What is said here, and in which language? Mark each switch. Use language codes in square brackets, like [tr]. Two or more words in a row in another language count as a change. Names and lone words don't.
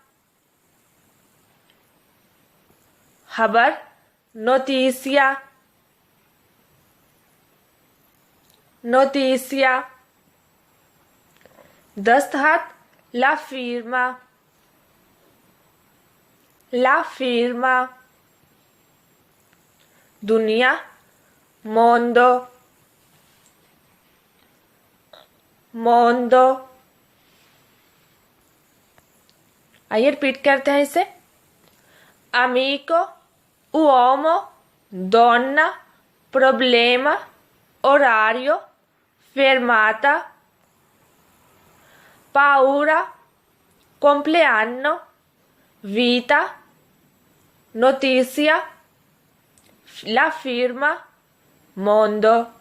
[it] खबर, notizia, notizia, दस्तखत, la firma, la firma, दुनिया, mondo, mondo. [ur] آئیے ریپیٹ کرتے ہیں اسے. [it] amico, uomo, donna, problema, orario, fermata, paura, compleanno, vita, notizia, la firma, mondo।